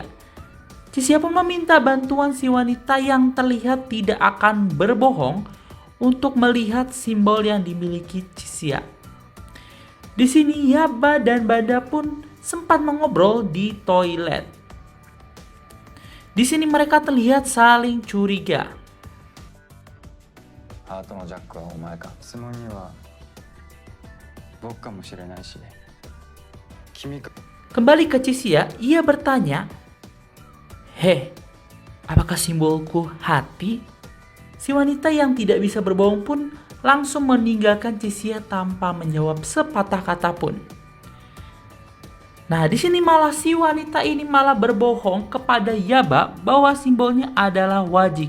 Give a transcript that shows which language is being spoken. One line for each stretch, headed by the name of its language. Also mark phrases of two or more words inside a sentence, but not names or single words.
Indonesian: Cisia pun meminta bantuan si wanita yang terlihat tidak akan berbohong untuk melihat simbol yang dimiliki Cisia. Di sini Yaba dan Banda pun sempat mengobrol di toilet. Di sini mereka terlihat saling curiga.
Japanese: ハートのジャックはお前か。質問には僕かもしれないし、君か。
Indonesian: Kembali ke Cisia, ia bertanya, "Heh, apakah simbolku hati?" Si wanita yang tidak bisa berbohong pun langsung meninggalkan Cisia tanpa menjawab sepatah kata pun. Nah, di sini malah si wanita ini malah berbohong kepada Yaba bahwa simbolnya adalah wajik.